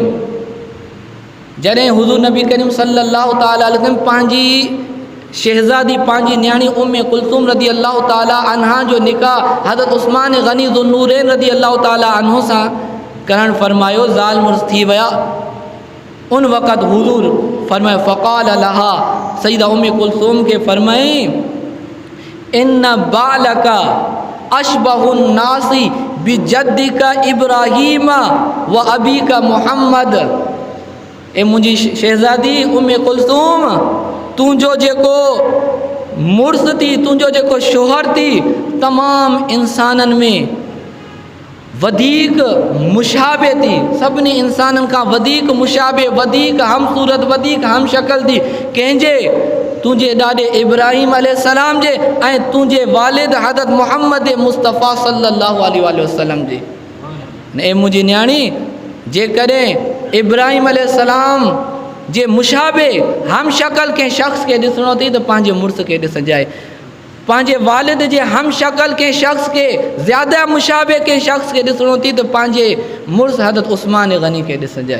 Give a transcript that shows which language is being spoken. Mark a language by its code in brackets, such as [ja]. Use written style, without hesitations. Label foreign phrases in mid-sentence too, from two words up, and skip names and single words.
[sd] जॾहिं हुज़ूर नबी करीम [ar] صلى الله تعالى عليه وسلم [sd] पंहिंजी शहज़ादी पंहिंजी न्याणी उम्मे कुलसूम [ar] رضي الله تعالى عنها [sd] जो निकाह हज़रत उस्मान गनी ज़ुन्नूरैन [ar] رضي الله تعالى عنه [sd] सां करण फरमायो, ज़ाल मुर्स थी विया। उन वक़्तु हुज़ूर फरमायो [ar] فقال لها, [sd] सैयदा उम्मे कुलसूम के फरमाए [ar] إن بعلك أشبه الناس بجدك إبراهيم و أبيك محمد. [sd] ए मुंहिंजी शहज़ादी उम्मे कुलसूम, तुंहिंजो जेको मुड़ुस थी, तुंहिंजो जेको शोहर थी, तमामु इंसाननि में वधीक मुशाबे थी, सभिनी इंसाननि खां वधीक मुशाबे, वधीक हम सूरत, वधीक हम शक्ल थी कंहिंजे तुंहिंजे ॾाॾे इब्राहिम अलैहिस्सलाम जे ऐं तुंहिंजे वालिद हज़रत मुहम्मद मुस्तफ़ा [ar] صلى الله عليه وسلم [sd] जे। ऐं मुंहिंजी न्याणी, जेकॾहिं इब्राहिम अलैहिस्सलाम जे मुशाबे हम शक्ल कंहिं शख़्स खे ॾिसणो थी त पंहिंजे मुड़ुस खे ॾिसजाए, पंहिंजे वालिद जे हम शक्ल कंहिं शख़्स खे ज़्यादा मुशाबे कंहिं शख़्स खे ॾिसणो थी त पंहिंजे मुड़ुस हज़रत उस्मान गनी खे ॾिसजाए।